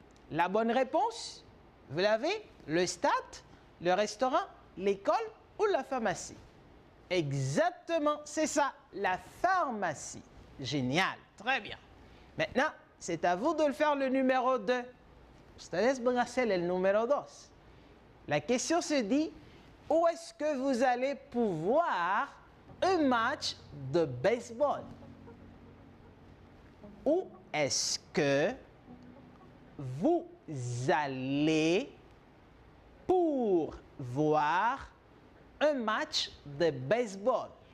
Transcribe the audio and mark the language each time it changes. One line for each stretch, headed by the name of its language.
French: La bonne réponse, vous l'avez? Le stade, le restaurant, l'école ou la pharmacie? Exactement, c'est ça, la pharmacie. Génial, très bien. Maintenant, c'est à vous de le faire le numéro 2.
Spanish: Ustedes van a hacer el número 2.
French: La question se dit, où est-ce que vous allez pouvoir un match de baseball? Où est-ce que vous allez pour voir un match de baseball?